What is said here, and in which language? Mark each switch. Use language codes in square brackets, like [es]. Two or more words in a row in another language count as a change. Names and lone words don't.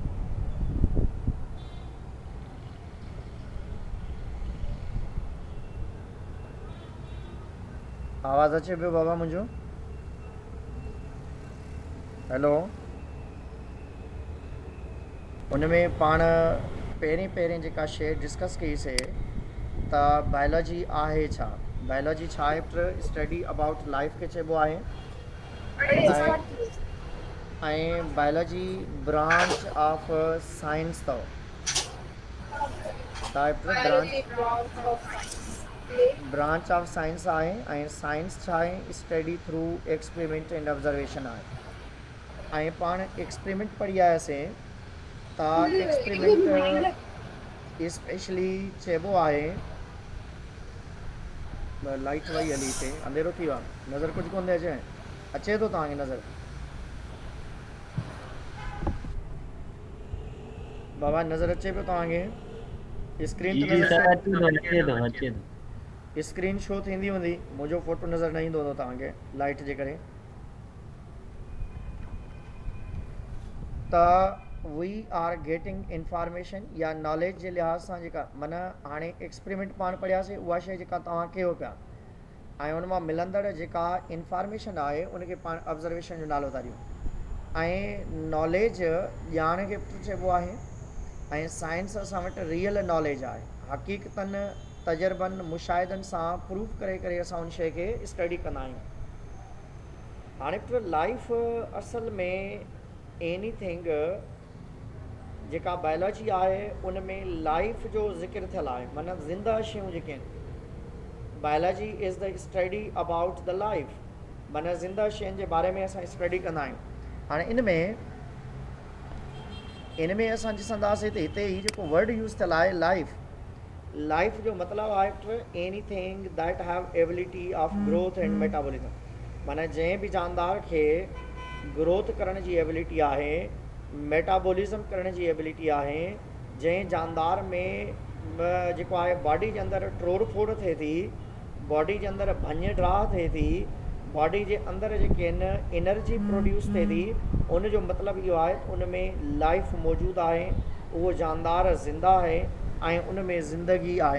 [sd] आवाज़ अचे पियो बाबा मुंहिंजो? हेलो। उनमें पाण पहिरें जेका शइ डिस्कस कईसीं त बायोलॉजी आहे छा। बायोलॉजी छा आहे? [en] study about life [sd] खे चइबो आहे। ऐं बायोलॉजी [en] branch of science [sd] अथव। [en] branch of science [sd] आहे ऐं साइंस छा आहे? [en] study through experiment and observation आहे। [sd] ऐं पाण एक्सपेरिमेंट पढ़ी आयासीं त [en] experiment specially [sd] चइबो आहे। लाइट वई हली हिते, अंधेरो थी वियो आहे, नज़र कुझु कोन थी अचे। अचे थो तव्हांखे नज़र? बाबा नज़र अचे पियो तव्हांखे? [en] screen show [sd] थींदी हूंदी, मुंहिंजो फोटो नज़र न ईंदो हूंदो तव्हांखे लाइट जे करे। त [en] we are getting information [sd] या नॉलेज जे लिहाज़ सां जेका माना हाणे एक्सपेरिमेंट पाण पढ़ियासीं उहा शइ जेका तव्हां कयो पिया ऐं उन मां मिलंदड़ जेका इंफॉर्मेशन आहे उनखे पाण ऑब्ज़र्वेशन जो नालो था ॾियूं। ऐं नॉलेज ॼाण खे चइबो आहे ऐं साइंस असां वटि [en] real knowledge [sd] आहे। हक़ीक़तनि तजुर्बनि मुशाहिदनि सां प्रूफ करे करे असां उन शइ खे स्टडी कंदा आहियूं। हाणे लाइफ असल में एनीथिंग जेका बायोलॉजी आहे उन में लाइफ जो ज़िक्र थियल आहे, माना ज़िंदा शयूं जेके आहिनि। [en] Biology is the study about the life, [sd] माना ज़िंदा शयुनि जे बारे में असां स्टडी कंदा आहियूं। हाणे इन में असां ॾिसंदासीं त हिते ही जेको [en] word use [sd] थियल आहे लाइफ जो मतिलबु आहे [en] anything that have ability of growth and metabolism, [sd] माना जंहिं बि जानदार खे ग्रोथ करण जी एबिलिटी आहे, मेटाबॉलिज्म करण जी एबिलिटी आहे, जंहिं जानदार में जेको आहे बॉडी जे अंदरि ट्रोड़ फोड़ थिए थी, बॉडी जे अंदरि भञ ड्राह थिए थी, बॉडी जे अंदरि जेके आहिनि [en] energy produce [sd] थिए थी, उन जो मतिलबु इहो आहे उन में लाइफ मौजूदु आहे, उहो जानदार ज़िंदा आहे ऐं उन में ज़िंदगी आहे।